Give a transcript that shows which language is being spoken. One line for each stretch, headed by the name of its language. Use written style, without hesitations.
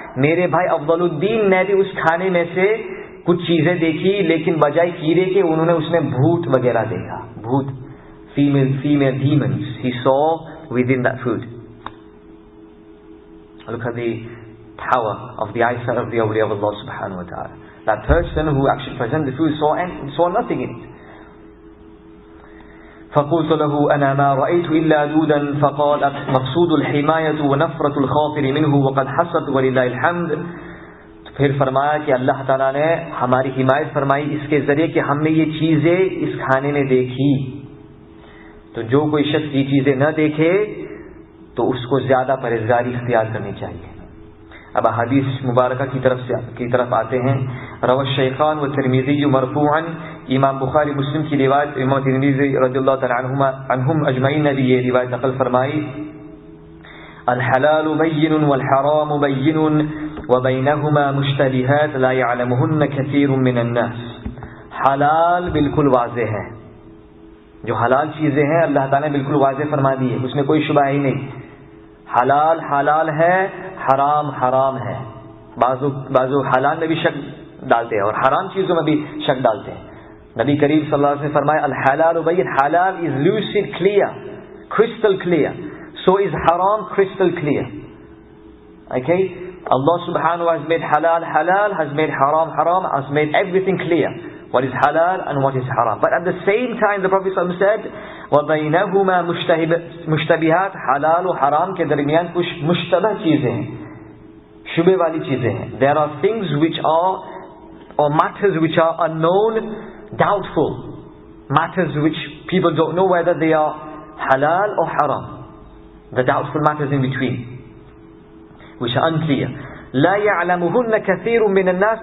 Urdu: میرے بھائی افضل الدین نے بھی اس کھانے میں سے کچھ چیزیں دیکھی, لیکن بجائے کیڑے کے انہوں نے اس میں بھوت وغیرہ دیکھا.
English: بھوت, female demons he saw within that food. Look at the power of the eyesight of the awliya of Allah subhanahu wa ta'ala. That person who actually presented the food saw nothing in it.
Arabic: فقلت له أنا ما رأيت إلا دودا فقال مقصود الحماية ونفرة الخاطر منه وقد حصلت ولله الحمد.
Urdu: پھر فرمایا کہ اللہ تعالیٰ نے ہماری حمایت فرمائی اس کے ذریعے کہ ہم نے یہ چیزیں اس کھانے میں دیکھی. تو جو کوئی شخص یہ چیزیں نہ دیکھے تو اس کو زیادہ پرہیزگاری اختیار کرنی چاہیے. اب حدیث مبارکہ کی طرف آتے ہیں.
Arabic: روى الشیخان والترمذی مرفوعا,
Urdu: امام بخاری مسلم کی روایت, امام ترمذی رضی اللہ تعالی عنہم اجمعین نے بھی یہ روایت نقل فرمائی.
Arabic: الحلال بین والحرام بین وبینہما مشتبہات لا يعلمہن کثیر من الناس.
Urdu: حلال بالکل واضح ہے, جو حلال چیزیں ہیں اللہ تعالیٰ نے بالکل واضح فرما دی ہے, اس میں کوئی شبہ ہی نہیں. حلال حلال ہے, حرام حرام ہے. بعضو حلال میں بھی شک ڈالتے ہیں اور حرام چیزوں میں بھی شک ڈالتے ہیں. نبی کریم صلی اللہ علیہ وسلم نے فرمایا
Arabic: الحلال بین,
English: halal is lucid clear, crystal clear, so is haram crystal clear. Okay, Allah subhanahu wa ta'ala has made halal halal, has made haram haram, has made everything clear, what is halal and what is haram. But at the same time the Prophet sallallahu alaihi wasallam said
Arabic: وَبَيْنَهُمَا مُشْتَبِهَاتِ,
Urdu: حلال و حرام کے درمیان کچھ مشتبہ چیزیں ہیں, شبہ والی چیزیں ہیں.
English: There are things which are, or matters which are unknown, doubtful matters which people don't know whether they are halal or haram. The doubtful matters in between, which are unclear.
Arabic: لا يعلمهن كثير من الناس.